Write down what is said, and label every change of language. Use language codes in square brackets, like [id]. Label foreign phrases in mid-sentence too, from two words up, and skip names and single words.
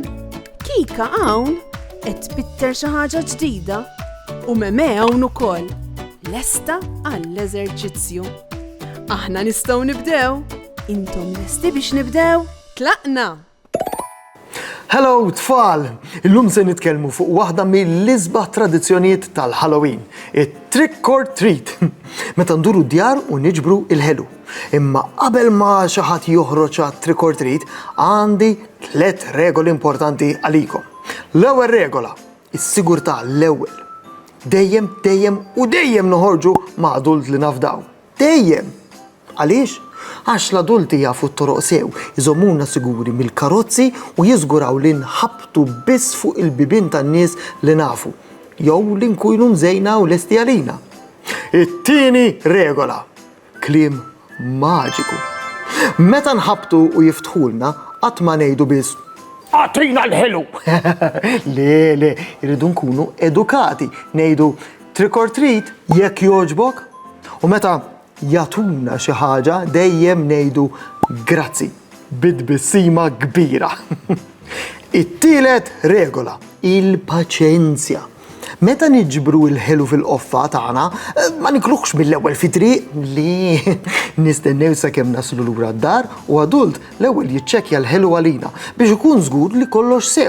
[mt] Kika hawn qed tbitter xi ħaġa ġdida u Meme hawn ukoll. Lesta għall-eżerċizzju. Aħna nistgħu nibdew. Intom lesti biex nibdew? Tlaqna! Hello tfal! Illum se nitkellmu fuq waħda mill-isbaħ tradizzjonijiet tal-Halloween, it- [en] trick or treat. [mt] Meta nduru d-djar u niġbru il-ħelu. Imma qabel ma xi ħadd joħroġ għat- [en] trick or treat, [mt] għandi 3 regoli importanti għalikom. L-ewwel regola, is-sigurtà l-ewwel. Dejjem noħorġu ma' adult li nafdaw. Dejjem! Għaliex? Għax l-adulti jafu t-toroq sew, jżommuna siguri mill-karozzi u jiżguraw li nħabtu biss fuq il-bibin tan-nies li nafu, jew li nkunu mżejna u lesti għalina. It-tieni regola, kliem maġiku. Meta nħabtu u jiftħulna, qatt ma ngħidu biss "Għatrina l-ħelu!" Le, irridu nkunu edukati, ngħidu [en] trick or treat [mt] jekk jogħġbok, u meta jatuna xi ħaġa dejjem ngħidu grazzi bid-bissima kbira. It-tielet regola, il-paċenzja. Meta niġbru l-ħelu fil-qoffa tagħna, ma nikluħx mill-ewwel fi triq li nistennew sakemm naslu lura d-dar u adult l-ewwel jiċċekkja l-ħelu għalina biex ikun żgur li kollox sew.